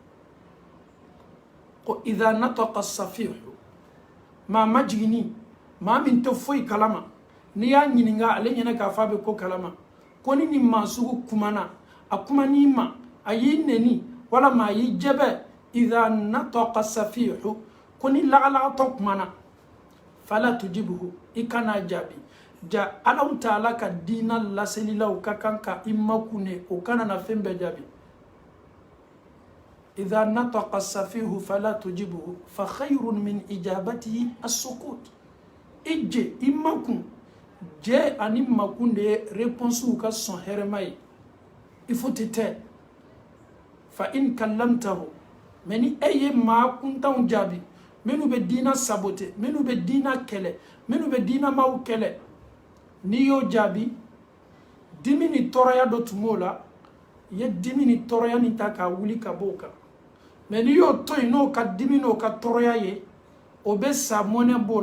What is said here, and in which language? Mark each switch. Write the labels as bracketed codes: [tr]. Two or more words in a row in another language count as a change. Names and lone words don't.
[ar] إذا نطق السفيه [bm] maa ma jigini maa min tɛ foyi kalama n'i y'a ɲininka ale ɲɛna k'a fɔ a bɛ ko kalama ko ni nin maa sugu kumana a kuman'i ma a y'i neni walama a y'i jɛbɛ [ar] إذا نطق السفيه [bm] ko ni lagalagatɔ kumana [ar] فلا تجبه [bm] i kana jaabi ja Allahu taala ka diina laselilaw ka kan ka i makune o kana na fɛn bɛɛ jaabi [ar] إذا نطق السفيه فلا تجبه فخير من إجابته السكوت [bm] ije i makun je ani makun de ye réponse ka sɔn hɛrɛma ye [fr] il faut te taire [ar] فإن كلمته [bm] mais ni e ye maa kuntanw jaabi minnu bɛ diina sabote minnu bɛ diina kɛlɛ minnu bɛ diina maw kɛlɛ n'i y'o jaabi dimi ni tɔɔrɔya dɔ tun b'o la i ye dimi ni tɔɔrɔya nin ta k'a wuli ka bɔ o kan mais n'i y'o to yen n'o ka dimi n'o ka tɔɔrɔya ye o bɛ sa mɔnɛ b'o la